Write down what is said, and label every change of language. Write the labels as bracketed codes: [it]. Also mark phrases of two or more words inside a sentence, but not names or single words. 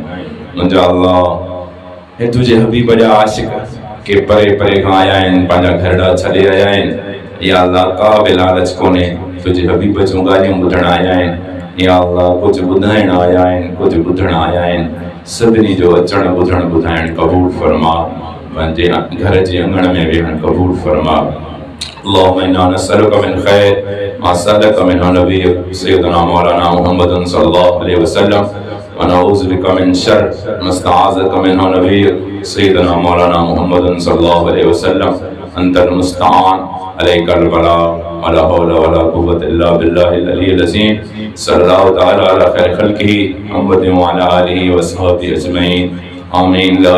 [sd] मुझा अल्लाह हे तुझे हबीब जा आशिक के परे परे खां आया आहिनि पंहिंजा घरड़ा छॾे आया आहिनि। या अल्लाह का बि लालच कोन्हे तुझे हबीब जूं ॻाल्हियूं ॿुधण आया आहिनि। या अल्लाह कुझु ॿुधाइण आया आहिनि कुझु ॿुधण आया आहिनि। सभिनी जो अचण ॿुधण ॿुधाइण क़बूल फरमा। पंहिंजे घर जे अंगण में वेहण क़बूल फरमा। [ar] اللهم إنا نسألك من خير ما سألك منه نبيك سيدنا مولانا محمد صلى الله عليه وسلم ونعوذ بك من شر ما استعاذك منه نبيك سيدنا مولانا محمد صلى الله عليه وسلم أنت المستعان عليك البلاغ ولا حول ولا قوة إلا بالله العلي العظيم صلى الله تعالى على خير خلقه محمد وعلى آله وأصحابه أجمعين آمين.